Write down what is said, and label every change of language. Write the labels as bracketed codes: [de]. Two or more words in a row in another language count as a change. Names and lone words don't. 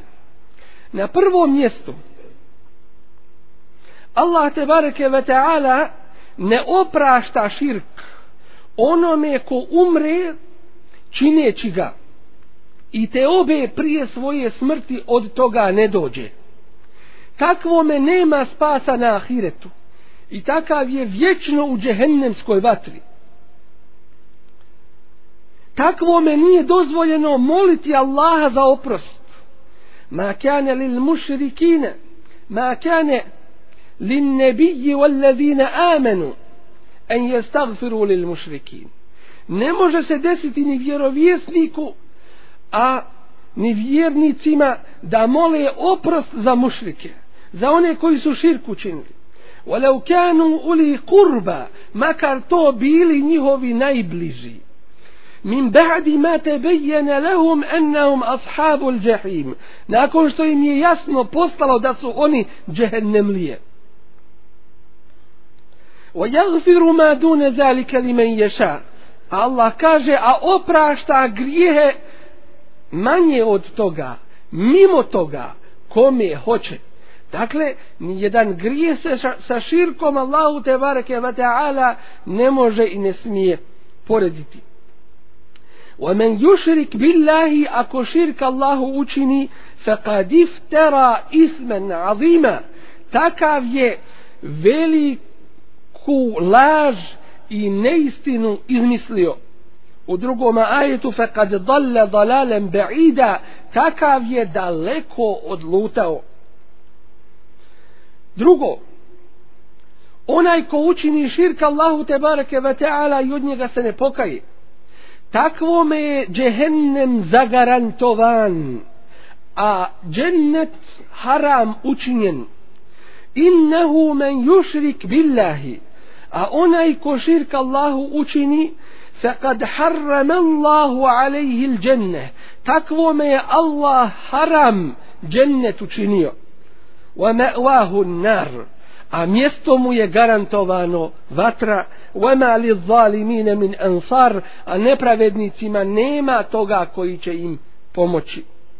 [bs] Na prvom mjestu, Allah [ar] تبارك وتعالى [bs] ne oprašta širk onome ko umre čineći ga i te obe prije svoje smrti od toga ne dođe. Takvome nema spasa na ahiretu i takav je vječno u džehennemskoj vatri. Takvome nije dozvoljeno moliti Allaha za oprost. [ar] ما كان للمشركين ما كان للنبي والذين آمنوا أن يستغفروا للمشركين. [bs] Ne može se desiti ni vjerovjesniku, a ni vjernicima da mole oprost za mušrike, za one koji su širk učinili. [ar] ولو كانوا أولي قربى, [bs] makar to bili njihovi najbliži. [ar] من بعد ما تبين لهم أنهم أصحاب الجحيم, [bs] nakon što im je jasno postalo da su oni džehennemlije. [ar] ويغفر ما دون ذلك لمن يشاء. [bs] Allah kaže, a oprašta grijehe manje od toga, mimo toga, kome hoće. Dakle, nijedan grije se sa širkom Allahu [ar] تبارك وتعالى [bs] ne može i ne smije porediti. [ar] وَمَنْ يُشْرِكْ بِاللَّهِ, [bs] ako širk Allahu učini, [ar] فَقَدْ افترى إثما عظيما, [bs] takav je veliku laž i neistinu izmislio. U drugom ajetu [ar] فَقَدْ ضَلَّ ضَلَالًا بَعِيدًا, [bs] takav je daleko odlutao. Drugo, onaj ko učini širk Allahu [ar] تبارك وتعالى [bs] i od njega se ne pokaje, takvome je džehennem zagarantovan, a džennet haram učinjen. [ar] إنه من يشرك بالله, [bs] a onaj ko širk Allahu učini, [ar] فقد حرم الله عليه الجنة, [bs] takvome je Allah haram džennet učinio. [ar] ومأواه النار, [bs] a mjesto mu je garantovano vatra. وَمَا لِلظَّالِمِينَ مِنْ أَنصَارٍ, a nepravednicima nema toga koji će im pomoći.